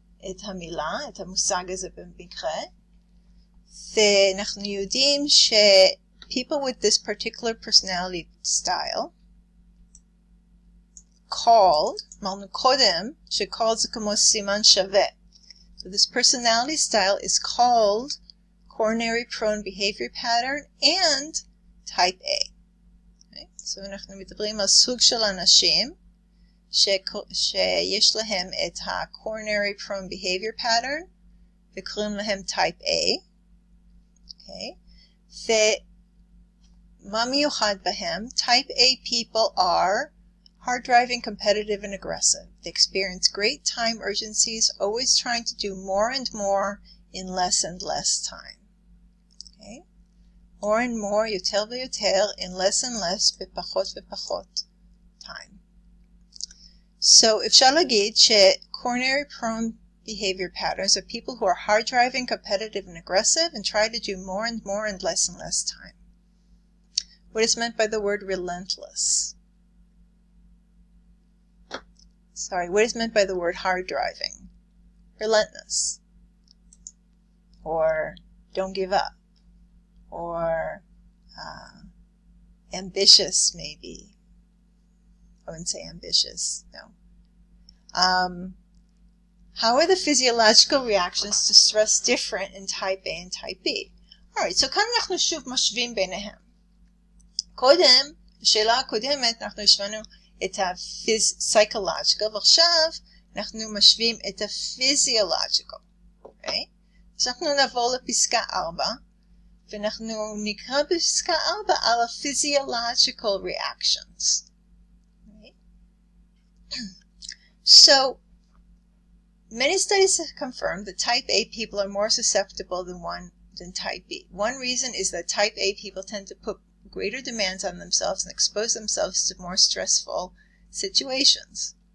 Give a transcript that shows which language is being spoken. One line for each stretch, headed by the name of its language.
Hebrew: את המילה, את המושג הזה במקרה, ואנחנו יודעים
English: people with this particular personality style, called,
Hebrew: אמרנו קודם, ש-called זה כמו סימן שווה.
English: So this personality style is called coronary prone behavior pattern and type A. Okay?
Hebrew: So אנחנו מדברים על סוג של אנשים שיש להם את ה-coronary prone behavior pattern וקוראים להם type A.
English: Okay?
Hebrew: ומה מיוחד בהם?
English: Type A people are hard-driving, competitive, and aggressive. They experience great time urgencies, always trying to do more and more in less and less time. Okay? More and more,
Hebrew: יותר ויותר,
English: in less and less,
Hebrew: בפחות ופחות
English: time. So,
Hebrew: אפשר להגיד
English: ש-coronary prone behavior patterns are people who are hard-driving, competitive, and aggressive, and try to do more and more in less and less time. What is meant by the word relentless? Sorry, what is meant by the word hard driving? Relentless. Or don't give up. Or ambitious, maybe. I wouldn't say ambitious, no. How are the physiological reactions to stress different in type A and type B?
Hebrew: Alright, so כאן אנחנו שוב משווים ביניהם. קודם, בשאלה הקודמת, אנחנו השווינו את ה-psychological, ועכשיו אנחנו משווים את ה-physiological. Okay? אז אנחנו נעבור לפסקה 4, ואנחנו נקרא בפסקה 4 על ה-physiological reactions.
English: Right? So, many studies have confirmed that type A people are more susceptible than type B. One reason is that type A people tend to put greater demands on themselves and expose themselves to more stressful situations.